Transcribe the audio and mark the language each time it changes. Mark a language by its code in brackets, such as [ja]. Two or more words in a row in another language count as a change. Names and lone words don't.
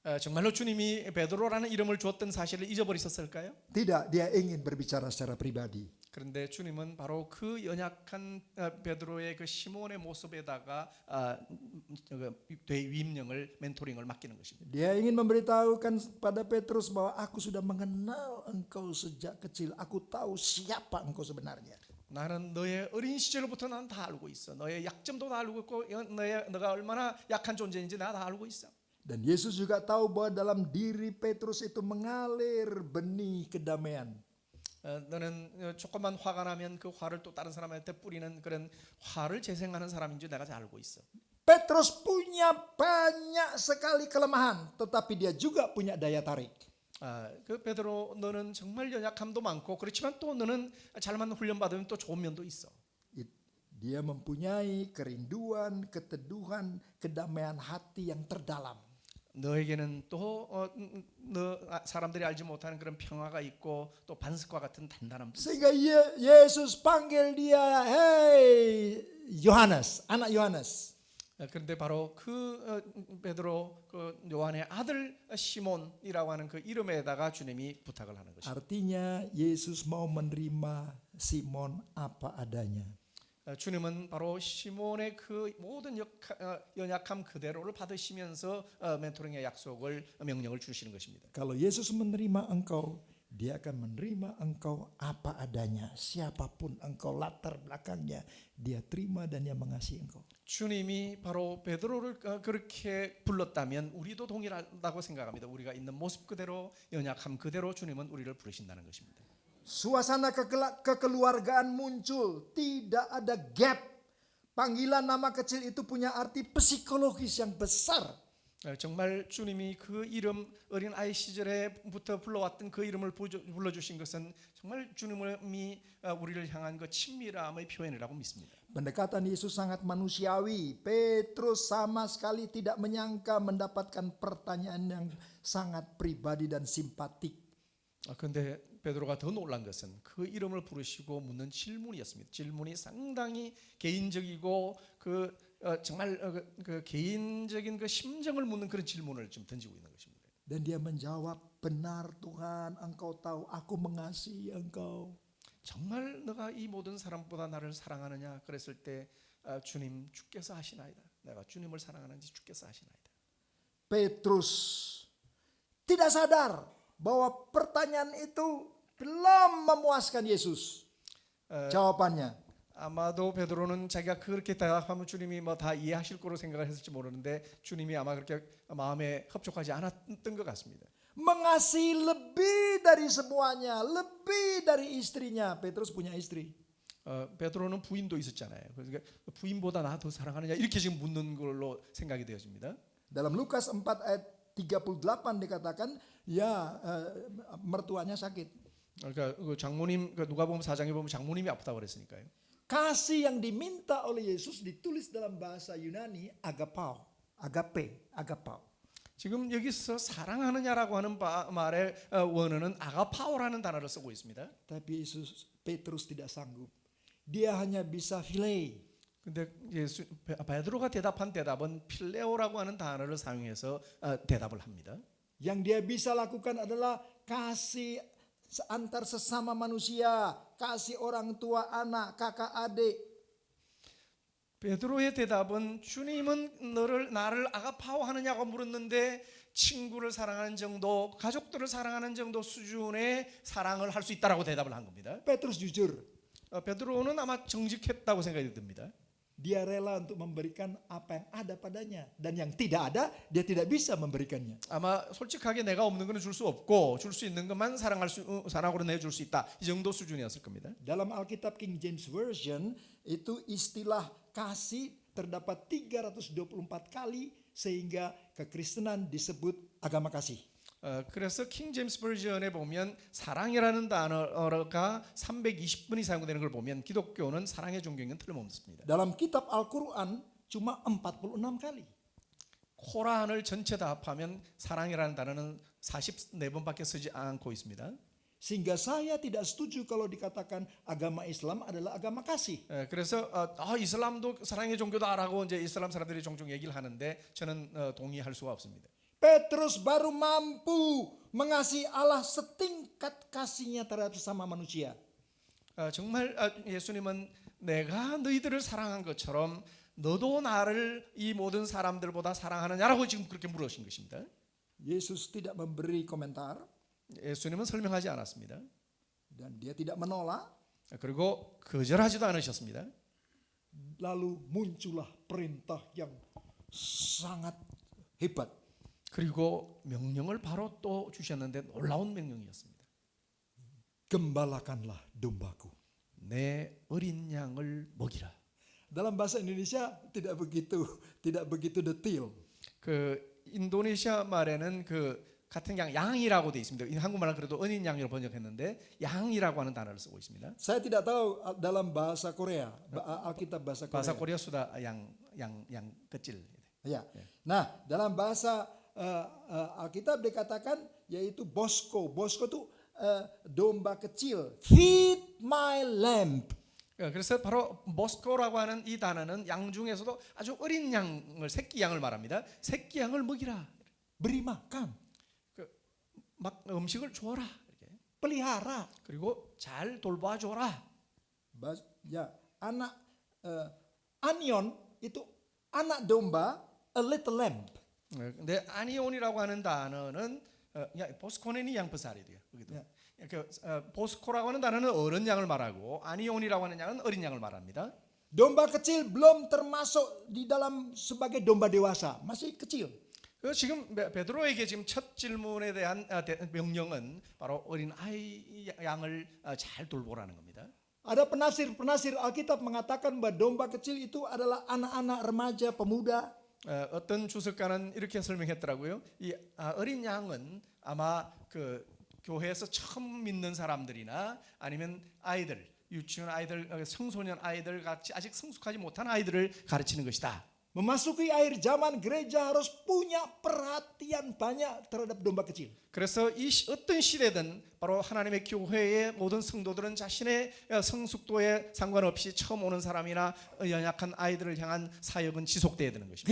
[ko] 정말로 주님이 베드로라는 이름을 주었던 사실을 잊어버리셨을까요? [id] Tidak, dia ingin berbicara secara pribadi. [ko] 그런데 주님은 바로 그 연약한 베드로의 그 시몬의 모습에다가 위임령을 멘토링을 맡기는 것입니다. [id] Dia ingin memberitahukan pada Petrus bahwa aku sudah mengenal engkau sejak kecil. Aku tahu siapa engkau sebenarnya. [ko] 나는 너의 어린 시절부터 난 다 알고 있어. 너의 약점도 다 알고 있고 너가 얼마나 약한 존재인지 나 다 알고 있어. [id] Dan Yesus juga tahu bahwa dalam diri Petrus itu mengalir benih kedamaian. [ko] 너는 조금만 화가 나면 그 화를 또 다른 사람한테 뿌리는 그런 화를 재생하는 사람인 줄 내가 잘 알고 있어. [id] Petrus punya banyak sekali kelemahan, tetapi dia juga punya daya tarik. [ko] 그 베드로 너는 정말 연약함도 많고 그렇지만 또 너는 잘만 훈련 받으면 또 좋은 면도 있어. [id] Dia mempunyai kerinduan, keteduhan, kedamaian hati yang terdalam. [ko] 너에게는 또 사람들이 알지 못하는 그런 평화가 있고 또 반석과 같은 단단함도 있어. [id] Sehingga Yesus panggil dia, "Hei Yohanes, anak Yohanes." [ko] 그런데 바로 그 베드로 그 요한의 아들 시몬이라고 하는 그 이름에다가 주님이 부탁을 하는 것입니다. [id] Artinya Yesus mau menerima Simon apa adanya. [ko] 주님은 바로 시몬의 그 모든 연약함 그대로를 받으시면서 멘토링의 약속을 명령을 주시는 것입니다. [id] Kalau Yesus menerima engkau, dia akan menerima engkau apa adanya. Siapapun engkau latar belakangnya, dia terima dan dia mengasihi engkau. [ko] 주님이 바로 베드로를 그렇게 불렀다면 우리도 동일하다고 생각합니다. 우리가 있는 모습 그대로 연약함 그대로 주님은 우리를 부르신다는 것입니다. [id] Suasana kekeluargaan muncul, tidak ada gap. Panggilan nama kecil itu punya arti psikologis yang besar. [ko] 정말 주님이 그 이름 어린 아이 시절에부터 불러왔던 그 이름을 불러주신 것은 정말 주님이 우리를 향한 그 친밀함의 표현이라고 믿습니다. [id] Pendekatan Yesus sangat manusiawi. Petrus sama sekali tidak menyangka mendapatkan pertanyaan yang sangat pribadi dan simpatik. [ko] 그런데 베드로가 더 놀란 것은 그 이름을 부르시고 묻는 질문이었습니다. 질문이 상당히 개인적이고 정말 그 개인적인 그 심정을 묻는 그런 질문을 좀 던지고 있는 것입니다. [id] Dan dia menjawab, "Benar Tuhan, engkau tahu aku mengasihi engkau." [ko] 정말 너가 이 모든 사람보다 나를 사랑하느냐 그랬을 때 주님 주께서 하시나이다. 내가 주님을 사랑하는지 주께서 하시나이다. [id] Petrus tidak sadar bahwa pertanyaan itu belum memuaskan Yesus. Jawabannya, [ko] 아마도 베드로는 자기가 그렇게 대답하면 주님이 뭐 다 이해하실 거로 생각을 했을지 모르는데 주님이 아마 그렇게 마음에 흡족하지 않았던 것 같습니다. [id] mengasihi lebih dari semuanya, lebih dari istrinya. Petrus punya istri. [ko] 베드로는 부인도 있었잖아요. 그러니까 부인보다 나 더 사랑하느냐 이렇게 지금 묻는 걸로 생각이 되어집니다. [id] Dalam Lukas 4 ayat 38 dikatakan, ya mertuanya sakit. [ko] 그러니까 그 장모님 누가복음 4장에 보면 장모님이 아프다고 그랬으니까요. [id] Kasih yang diminta oleh Yesus ditulis dalam bahasa Yunani agapao, agapao. [ko] 지금 여기서 사랑하느냐라고 하는 말의 원어는 아가파오라는 단어를 쓰고 있습니다. [id] Tapi Petrus tidak sanggup. Dia hanya bisa philei. [ko] 근데 베드로가 대답한 대답은 필레오라고 하는 단어를 사용해서 대답을 합니다. [id] Yang dia bisa lakukan adalah kasih antar sesama manusia, kasih orang tua anak, kakak adik. [ko] 베드로의 대답은 주님은 나를 아가파오하느냐고 물었는데 친구를 사랑하는 정도, 가족들을 사랑하는 정도 수준의 사랑을 할 수 있다라고 대답을 한 겁니다. [id] Petrus jujur. [ko] 베드로는 아마 정직했다고 생각이 듭니다. [id] Dia rela untuk memberikan apa yang ada padanya, dan yang tidak ada dia tidak bisa memberikannya. [ko] 아마 솔직하게 내가 없는 거는 줄 수 없고 줄 수 있는 것만 사랑으로 내줄 수 있다. 이 정도 수준이었을 겁니다. [id] Dalam Alkitab King James Version itu istilah kasih terdapat 324 kali sehingga kekristenan disebut agama kasih. [ko] 그래서 킹 제임스 버전에 보면 사랑이라는 단어가 320번이 사용되는 걸 보면 기독교는 사랑의 종교는 틀림없습니다. [id] Dalam kitab Al-Quran cuma 46 kali. [ko] 코란을 전체 다 합하면 사랑이라는 단어는 44번밖에 쓰지 않고 있습니다. [id] Sehingga saya tidak setuju kalau dikatakan agama Islam adalah agama kasih. [ko] 그래서 이슬람도 사랑의 종교다라고 이제 이슬람 사람들이 종종 얘기를 하는데 저는 동의할 수가 없습니다. [id] Petrus baru mampu mengasihi Allah setingkat kasihnya terhadap sesama manusia. [ko] 정말 예수님은 내가 너희들을 사랑한 것처럼 너도 나를 이 모든 사람들보다 사랑하느냐라고 지금 그렇게 물으신 것입니다. [id] Yesus tidak memberi komentar [ko] 예수님은 설명하지 않았습니다. [id] dan dia tidak menolak. [ko] 그리고 거절하지도 않으셨습니다. [id] Lalu muncullah perintah yang sangat hebat. [ko] 그리고 명령을 바로 또 주셨는데 놀라운 명령이었습니다. [id] Gembalakanlah dombaku. [ko] 내 어린 양을 먹이라. [id] Dalam bahasa Indonesia tidak begitu detail. [ko] 그 인도네시아 말에는 그 같은 양이라고 돼 있습니다. 한국말은 그래도 어린 양으로 번역했는데 양이라고 하는 단어를 쓰고 있습니다. [id] Saya tidak tahu dalam bahasa Korea, Alkitab bahasa bahasa Korea. Korea sudah yang kecil. Ya. Nah, dalam bahasa Alkitab dikatakan yaitu bosko. Bosko itu domba kecil. [en] Feed my lamb. [ko] 그래서 바로 모스코라고 하는 이 단어는 양 중에서도 아주 어린 양을 새끼 양을 말합니다. 새끼 양을 먹이라. [id] Beri makan. [ko] 막 음식을 줘라. 이렇게. [id] Pelihara. [ko] 그리고 잘 돌봐줘라. [id] Ya, anak anion itu anak domba, [en] a little lamb. [ko] 근데 아니온이라고 하는 단어는 보스코네니 양부살이돼요. 거기도. 보스코라고 하는 단어는 어른 양을 말하고 아니온이라고 하는 양은 어린 양을 말합니다. [id] Domba kecil belum termasuk di dalam sebagai domba dewasa, masih kecil. [ko] 그래서 지금 베드로에게 지금 첫 질문에 대한 명령은 바로 어린 아이 양을 잘 돌보라는 겁니다. [id] Ada penafsir Alkitab mengatakan bahwa domba kecil itu adalah anak-anak remaja pemuda. [ko] 어떤 주석가는 이렇게 설명했더라고요. 이 어린 양은 아마 그 교회에서 처음 믿는 사람들이나 아니면 아이들, 유치원 아이들, 청소년 아이들 같이 아직 성숙하지 못한 아이들을 가르치는 것이다. [id] Memasuki akhir zaman gereja harus punya perhatian banyak terhadap domba kecil. [ko] 그래서 이 어떤 시대든 바로 하나님의 교회의 모든 성도들은 자신의 성숙도에 상관없이 처음 오는 사람이나 연약한 아이들을 향한 사역은 지속돼야 되는 것입니다.